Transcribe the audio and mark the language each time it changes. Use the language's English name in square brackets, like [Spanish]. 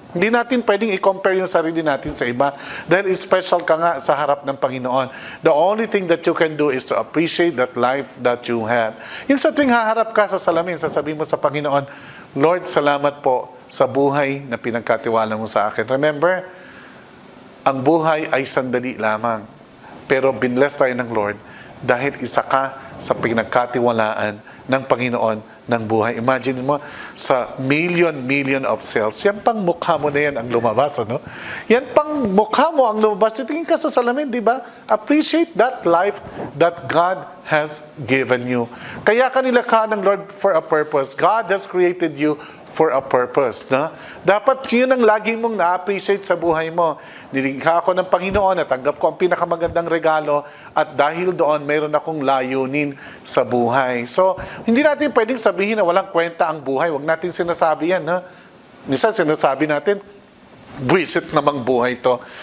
[Filipino] Hindi natin pwedeng i-compare yung sarili natin sa iba dahil special ka nga sa harap ng Panginoon. [English] The only thing that you can do is to appreciate that life that you have. [Filipino] Yung sa tuwing haharap ka sa salamin, sasabihin mo sa Panginoon, Lord, salamat po sa buhay na pinagkatiwala mo sa akin. Remember, ang buhay ay sandali lamang. Pero binless tayo ng Lord dahil isa ka sa pinagkatiwalaan ng Panginoon ng buhay. Imagine mo, sa [English] million of cells, [Filipino] yan pang mukha mo na yan ang lumabas, ano? Yan pang mukha mo ang lumabas. Tingin ka sa salamin, di ba? [English] Appreciate that life that God has given you. [Filipino] Kaya kanila ka ng Lord [English] for a purpose. God has created you for a purpose. [Filipino] No? Dapat yun ang lagi mong na-appreciate sa buhay mo. Nilikha ako ng Panginoon, natanggap ko ang pinakamagandang regalo at dahil doon, mayroon akong layunin sa buhay. So, hindi natin pwedeng sabihin na walang kwenta ang buhay. Huwag natin sinasabi yan. Ha? Minsan sinasabi natin, buwisit namang buhay to.